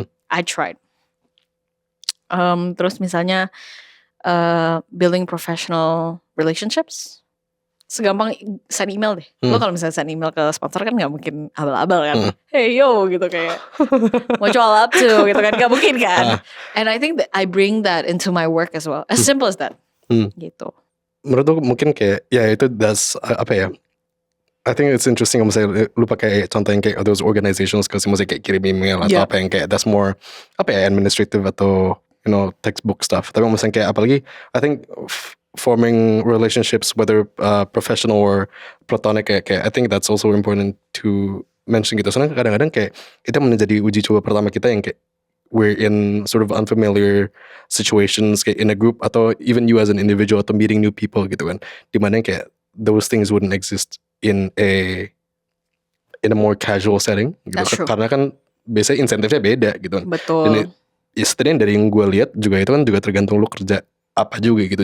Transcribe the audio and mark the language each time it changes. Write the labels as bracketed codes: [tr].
[en] I tried. [id] Terus misalnya [en] building professional relationships, segampang send email deh. [id] Lo kalau misalnya send email ke sponsor kan nggak mungkin abal-abal kan. Hey yo gitu kayak [en] what you all up to [id] gitu kan, nggak mungkin kan. [en] And I think that I bring that into my work as well. As simple as that. [id] Gitu. Menurut lu mungkin kayak ya itu apa ya? [en] I think it's interesting [id] kalau misalnya lu pakai contoh yang kayak those organizations kasi misalnya kayak kirim email atau apa yang kayak [en] that's more [id] apa ya administrative atau textbook stuff. Tapi misalnya kayak apalagi [en] I think forming relationships whether professional or platonic kayak I think that's also important to mention gitu. [id] Soalnya kadang-kadang kayak itu menjadi uji coba pertama kita yang kayak [en] we're in sort of unfamiliar situations kayak in a group atau even you as an individual atau meeting new people gitu kan. [id] Dimana kayak [en] those things wouldn't exist in a more casual setting gitu. [id] Karena kan biasanya insentifnya beda gitu kan. Betul. Dan setidaknya dari yang gue lihat juga itu kan juga tergantung lu kerja apa juga gitu.